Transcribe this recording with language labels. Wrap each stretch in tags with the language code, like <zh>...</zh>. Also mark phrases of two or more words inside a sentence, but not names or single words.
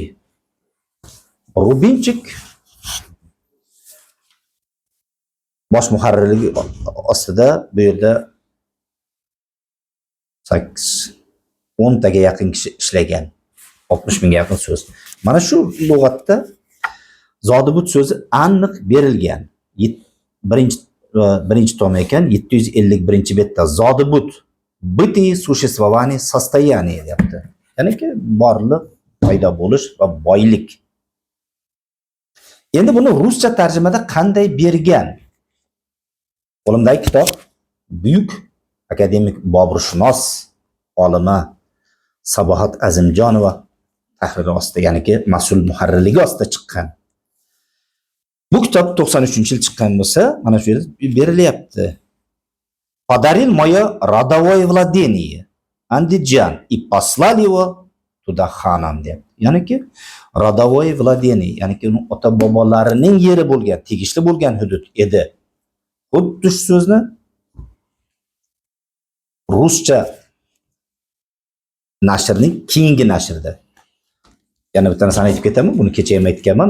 <uz>Rubinchik bosh muharrirligi ostida bu yerda 10 taga yaqin kishi ishlagan. 60 mingga yaqin so'z. Mana shu lug'atda zodibud so'zi aniq berilgan. Birinchi tom ekan, 751 betda zodibud Biti</uz> <ru>существование состояние</ru> <uz>deyapti. Ya'niki borliq, paydo bo'lish va boylik. Endi buni ruscha tarjimada qanday bergan? Qo'limdagi kitob buyuk akademik boburshunos olima Sabohat Azimjonova tahriri ostida, ya'niki mas'ul muharrirligi ostida chiqqan. Bu kitob 93-yil chiqqan bo'lsa, mana shu yerda berilyapti.</uz> <ru>Подарил мое родовое владение Андиджан и послали его туда ханом deb. Ya'niki родовое владение,</ru> <uz>ya'niki uning ota bobolarining yeri bo'lgan, tegishli bo'lgan hudud edi. Xuddi shu so'zni ruscha nashrning keyingi nashrida. Yana bitta narsani aytib ketaman, buni kecha ham aytganman.</uz>